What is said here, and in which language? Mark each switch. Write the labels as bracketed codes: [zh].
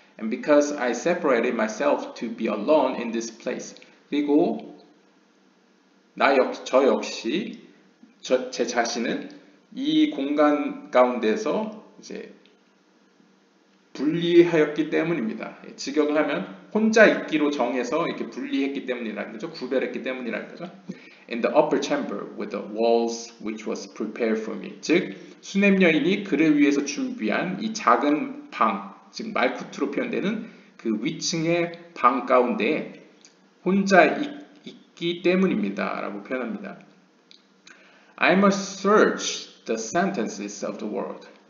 [en] And because I separated myself to be alone in this place. [ko] 그리고 저 역시 제 자신을 이 공간 가운데서 이제 분리하였기 때문입니다. 직역을 하면 혼자 있기로 정해서 이렇게 분리했기 때문이라는 거죠. 구별했기 때문이라는 거죠. [en] In the upper chamber with the walls which was prepared for me. [ko] 즉 수넴 여인이 그를 위해서 준비한 이 작은 방, 즉 말쿠트로 표현되는 그 위층의 방 가운데 혼자 있기 때문입니다. 라고 표현합니다. [en] I must search the sentences of the world.